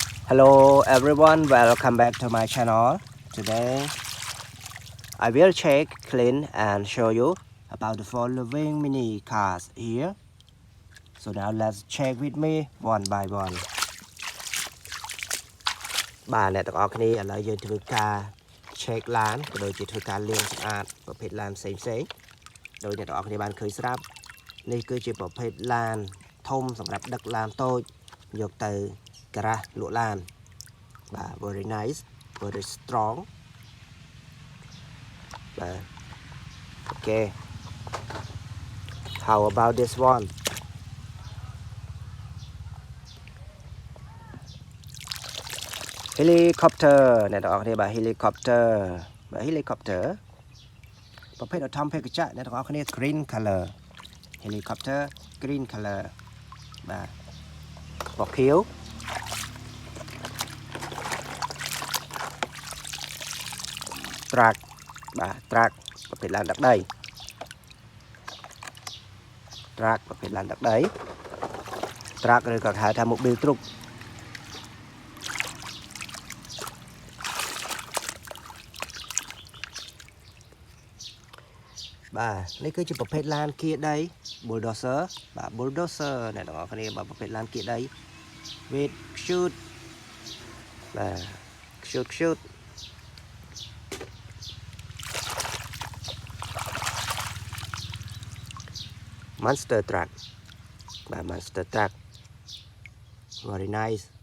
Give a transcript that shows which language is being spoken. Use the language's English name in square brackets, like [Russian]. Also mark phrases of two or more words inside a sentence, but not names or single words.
[English] Hello everyone, welcome back to my channel. Today I will check, clean and show you about the following mini cars here. So now let's check with me one by one. [Khmer] បាទអ្នកទាំងអស់គ្នាឥឡូវយើងធ្វើការ check ឡានក៏ដូចជាធ្វើការលាងសម្អាតប្រភេទឡានផ្សេងៗដោយអ្នកទាំងអស់គ្នាបានឃើញស្រាប់នេះគឺជាប្រភេទឡានធំសម្រាប់ដឹកឡានតូចយកទៅការ៉ាសលក់ឡាន [English] very nice, very strong. Okay. How about this one? Helicopter. [Khmer] អ្នកទាំងអស់គ្នាបាទ helicopter បាទ helicopter ប្រភេទអធម្មភេកជ្ជៈអ្នកទាំងអស់គ្នា [English] green color helicopter green color [Khmer] បាទពណ៌ខៀវ Truk បាទ Truk ប្រភេទឡានដឹកដី Truk ប្រភេទឡានដឹកដី Truk ឬក៏ហៅថា Mobil Truk បាទនេះគឺជាប្រភេទឡានគៀដី bulldozer បាទ bulldozer អ្នកទាំងអស់គ្នាបាទប្រភេទឡានគៀដី [English] with shoot [Khmer] បាទ shoot [English] Monster Truck បាទ Monster Truck very nice